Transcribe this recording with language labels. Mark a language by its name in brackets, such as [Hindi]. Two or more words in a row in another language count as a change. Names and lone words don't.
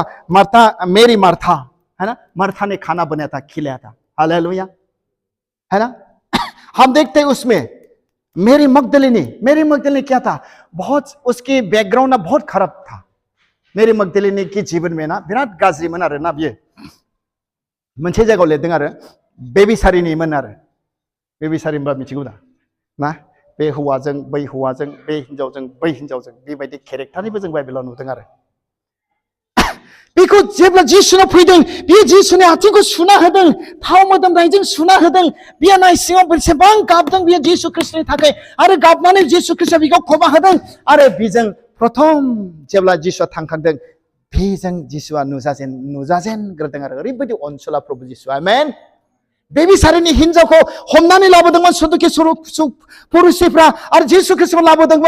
[Hindi] मार्था है ना मार्था ने खाना बनाया था खिलाया था हालेलुया है ना हम देखते हैं उसमें मेरी मगदलिनी क्या था बहुत उसकी बैकग्राउंड ना बहुत खराब था मेरी मगदलिनी के जीवन में ना [Bodo] बिराद गाज्रि मोन आरो ना बियो मोनसे जायगायाव लिरदों आरो बेबिसारिनिमोन आरो बेबिसारि होनबा मिथिगौ दा ना बे हौवाजों बै हौवाजों बे हिनजावजों बै हिनजावजों बेबायदि केरेक्टारनिबो जों बाइबेलाव नुदों आरो बेखौ जेब्ला जिसुनाव फैदों बे जिसुनि आथिंखौ सुना होदों थाव मोदोमनायजों सुना होदों बे नाय सिङाव बेसेबां गाबदों बे जिसु ख्रिस्टनि थाखाय आरो गाबनानै जिसु ख्रिस्टआ बेखौ खबा होदों आरो बेजों प्रथम जेब्ला जिसुआ थांखांदों बेजों जिसुआ नुजाजेनग्रोदों आरो ओरैबायदि अनसुला प्रभु जिसु आमेन बेबिसारिनि हिनजावखौ हमनानै लाबोदोंमोन सदुकी पुरुषफ्रा आरो जिसु ख्रिस्टखौ लाबोदोंमोन